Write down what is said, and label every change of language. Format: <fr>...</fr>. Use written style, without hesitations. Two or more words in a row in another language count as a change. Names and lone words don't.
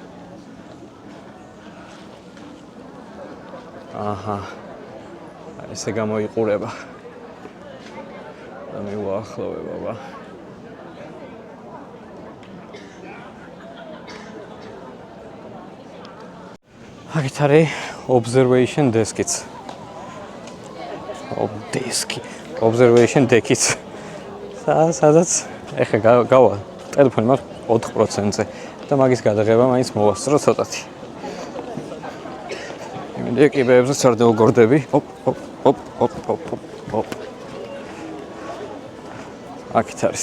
<ka>აჰა. ესე გამოიყურება. და მე ვაახლოვე ბაბა. აქეთ არის</ka> <en>observation desk-</en> <ka>იც.</ka> <en>observation deck-</en> <ka>იც. სადაც ეხა გავა ტელეფონი მაქვს 4%-ზე და მაგის გადაღება მაინც მოვასწრო ცოტათი. იმედია კიბეებზეც არ დავგორდები. ოპ. აქეთ არის.</ka>